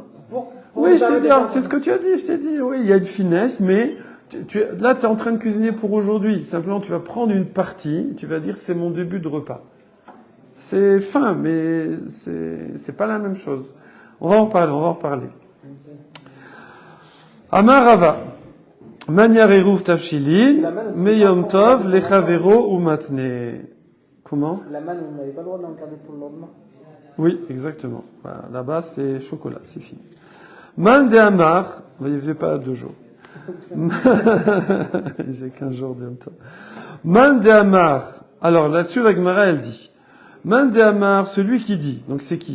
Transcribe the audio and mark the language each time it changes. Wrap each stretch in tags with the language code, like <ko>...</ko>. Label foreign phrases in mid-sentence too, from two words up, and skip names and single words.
<fr>Pour Oui, je t'ai dit, permettre de c'est ce que tu as dit, je t'ai dit, oui, il y a une finesse, mais là, tu es en train de cuisiner pour aujourd'hui. Simplement, tu vas prendre une partie, tu vas dire, c'est mon début de repas. C'est fin, mais c'est pas la même chose. On va en reparler.</fr> <he>אמר רבא, מניח ערוב תבשילין, מיום טוב, לחבירו ומתנה.</he> <fr>Comment? La manne, on n'avait pas le droit de l'en garder pour le lendemain. Oui, exactement. Voilà, là-bas, c'est chocolat, c'est fini.</fr> <arc>מאן דאמר,</arc> <fr>il ne faisait pas 2 jours. Il faisait 15 jours de temps.</fr> <arc>מאן דאמר,</arc> <fr>alors là-dessus, la Gemara, elle dit,</fr> <arc>מאן דאמר,</arc> <fr>celui qui dit, donc c'est qui?</fr>